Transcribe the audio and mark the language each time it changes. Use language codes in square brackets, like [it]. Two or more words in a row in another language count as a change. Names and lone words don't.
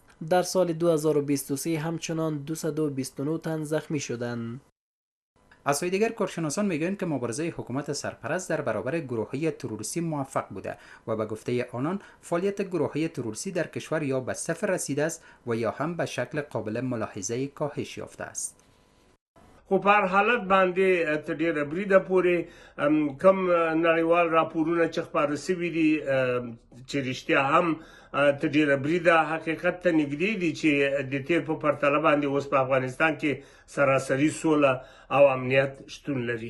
[fa] در سال 2023 همچنان 229 تن زخمی شدند. از سوی دیگر کارشناسان میگویند که مبارزه حکومت سرپرست در برابر گروه‌های تروریستی موفق بوده و به گفته آنان فعالیت گروه‌های تروریستی در کشور یا به صفر رسیده است و یا هم به شکل قابل ملاحظه کاهش یافته است. [ps] خو په هر حالت باندې تر ډیره بریده پورې کم نړیوال راپورونه چې خپاره سوي دي چې رښتیا هم تر ډیره بریده حقیقت ته نږدې دي چې د تیر په پرتله باندې اوس په افغانستان کې سراسري سوله او امنیت شتون لري.